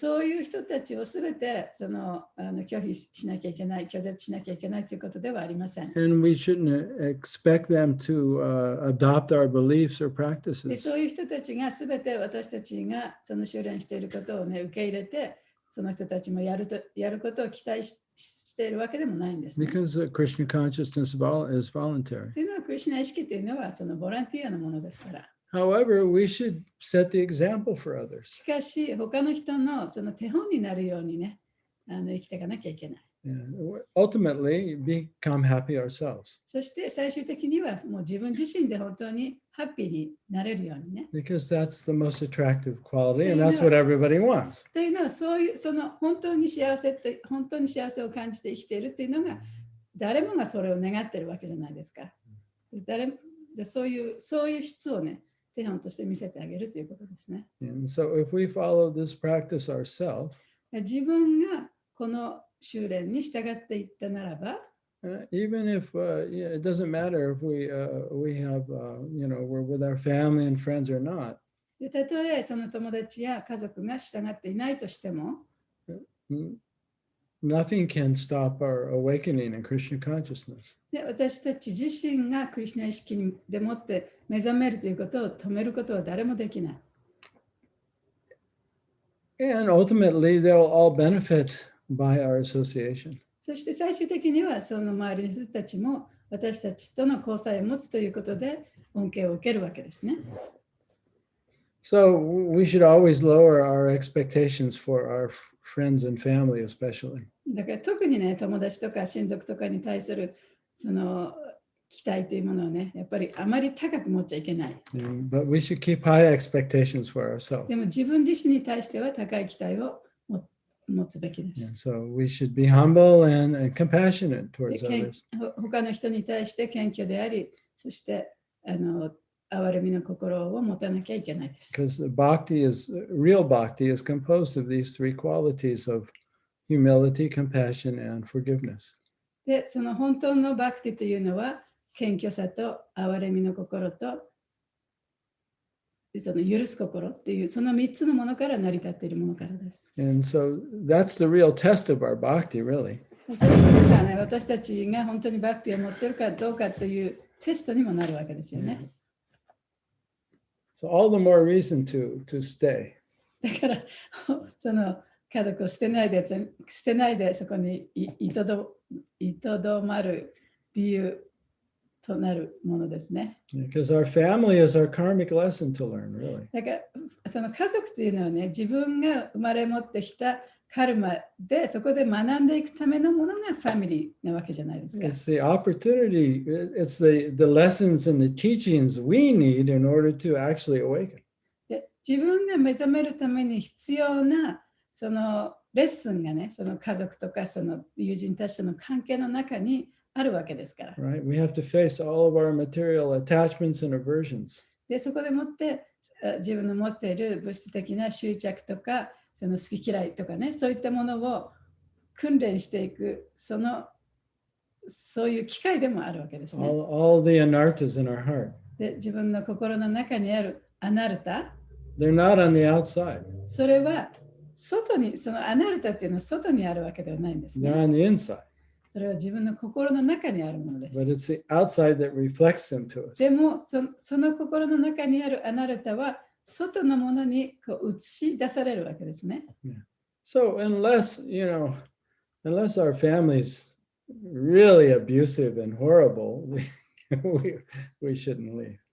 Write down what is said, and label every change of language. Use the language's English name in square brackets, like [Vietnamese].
[Japanese] そういう人たちをすべて拒否しなきゃいけない、拒絶しなきゃいけないということではありません。 [English] And we shouldn't expect them to adopt our beliefs or [Japanese] で [English] practices. [Japanese] そういう人たちがすべて私たちがその修練していることをね、受け入れて、その人たちもやることを期待しているわけでもないんですね。 [English] Because Krishna consciousness is voluntary. [Japanese] というのは、クリシュナ意識というのはそのボランティアのものですから。 [English] However, we should set the example for others. [Japanese] しかし、他の人のその手本になるようにね、生きていかなきゃいけない。 [English] Ultimately, become happy ourselves. [Japanese] そして最終的にはもう自分自身で本当にハッピーになれるようにね。 [English] Because that's the most attractive quality, and that's what everybody wants. [Japanese] というのは、そういうその本当に幸せを感じて生きているというのが、誰もがそれを願っているわけじゃないですか。そういう質をね、手本として見せてあげるということですね。 [English] And so if we follow this practice ourselves, [Japanese] 自分がこの修練に従っていったならば、 [English] even if it doesn't matter if we have we're with our family and friends or not. [Japanese] でたとえその友達や家族が従っていないとしても、 [English] Nothing can stop our awakening in Krishna consciousness. [Japanese] で私たち自身がクリシュナ意識でもって目覚めるということを止めることは誰もできない。 [English] And ultimately, they'll all benefit by our association. [Japanese] そして最終的にはその周りの人たちも私たちとの交際を持つということで恩恵を受けるわけですね。 [English] So we should always lower our expectations for our friends and family, especially. [Japanese] だから特にね、友達とか親族とかに対するその期待というものをね、やっぱりあまり高く持っちゃいけない。 [English] But we should keep high expectations for ourselves. [Japanese] でも自分自身に対しては高い期待を持つべきです。 [English] So we should be humble and compassionate [Japanese] で [English] towards others. [Japanese] 他の人に対して謙虚であり、そして憐れみの心を持たなきゃいけないです。 [English] Because real bhakti is composed of these 3 qualities of humility, compassion, and forgiveness. [Japanese] で、その本当のバクティというのは、謙虚さと憐れみの心と、その許す心っていう、その3つのものから成り立っているものからです。 [English] And so that's the real test of our bhakti, really. [Japanese] それこそがね、私たちが本当にバクティを持っているかどうかというテストにもなるわけですよね。 [English] So all the more reason to stay. [Japanese] だから、その家族を捨てないでそこにいとどまる理由となるものですね。 [English] Because our family is our karmic lesson to learn, really. [Japanese] だからその家族というのはね、自分が生まれ持ってきたカルマでそこで学んでいくためのものがファミリーなわけじゃないですか。 [English] It's the opportunity, it's the lessons and the teachings we need in order to actually awaken. [Japanese] で自分が目覚めるために必要なそのレッスンがね、その家族とかその友人たちとの関係の中にあるわけですから。 [English] Right? We have to face all of our material attachments and aversions. [Japanese] で、そこでもって自分の持っている物質的な執着とか、その好き嫌いとかね、そういったものを訓練していく、そういう機会でもあるわけですね。 [English] All the anarthas in our heart. [Japanese] で、自分の心の中にあるアナルタ、 [English] They're not on the outside. [Japanese] それは外に、そのアナルタっていうのは外にあるわけではないんですね。 [English] They're on the inside. [Japanese] それは自分の心の中にあるもので [English] But [Japanese] す。 [English] it's the outside that reflects them to us. [Japanese] でもその心の中にあるアナルタは外のものにこう映し出されるわけですね。 [English] So unless our family's really abusive and horrible, we shouldn't leave.